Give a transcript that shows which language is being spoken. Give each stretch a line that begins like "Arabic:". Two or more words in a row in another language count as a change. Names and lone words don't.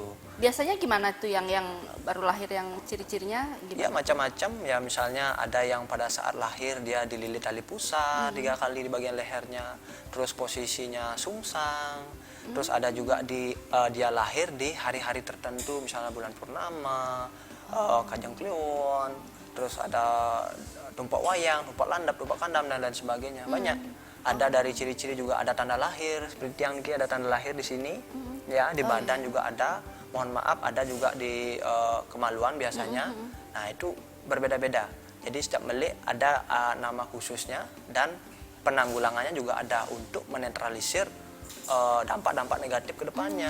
Indonesian: Biasanya gimana tuh yang baru lahir, yang ciri-cirinya Ya gimana? macam-macam ya, misalnya ada yang pada saat lahir dia dililit tali pusar 3 kali di bagian lehernya, terus posisinya sungsang. Terus ada juga dia lahir di hari-hari tertentu, misalnya bulan purnama, Kajang Kliwon. terus ada tumpak wayang, tumpak landap, tumpak kandam dan lain sebagainya. Banyak. Ada dari ciri-ciri juga ada tanda lahir, seperti yang Niki ada tanda lahir di sini. Ya, di badan juga ada. Mohon maaf, ada juga di kemaluan biasanya. Nah, itu berbeda-beda. Jadi setiap melik ada nama khususnya dan penanggulangannya juga ada untuk menetralisir dampak-dampak negatif ke depannya.